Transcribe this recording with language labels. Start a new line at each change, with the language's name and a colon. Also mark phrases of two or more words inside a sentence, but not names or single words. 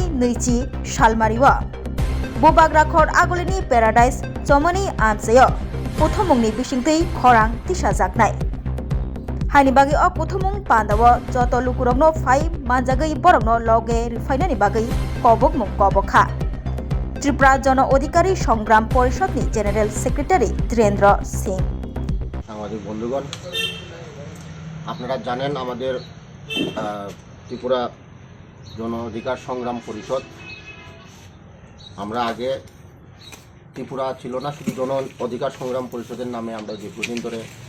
Kok Borok: नैजि सालमारिव बोबाग्राखर आगलिनि पेराडाइस चमनि आमसेय प्रथमंनि बिसिंतै खरां दिशा जागनाय हानि बागै प्रथमं पान्दाव जत लुकुरगनो फाइ मानजागै बरगनो लगे रिफाइनानि बागै कबक मुं कबखा त्रिपुरा जन अधिकारी संग्राम परिषदनि
English: general secretary
Kok Borok: धीरेन्द्र सिंह।
Bangla: সাংবাদিক বন্ধুগণ, আপনারা জানেন আমাদের ত্রিপুরা জন অধিকার সংগ্রাম পরিষদ, আমরা আগে ত্রিপুরা ছিল না, শুধু জন অধিকার সংগ্রাম পরিষদের নামে আমরা দীর্ঘদিন ধরে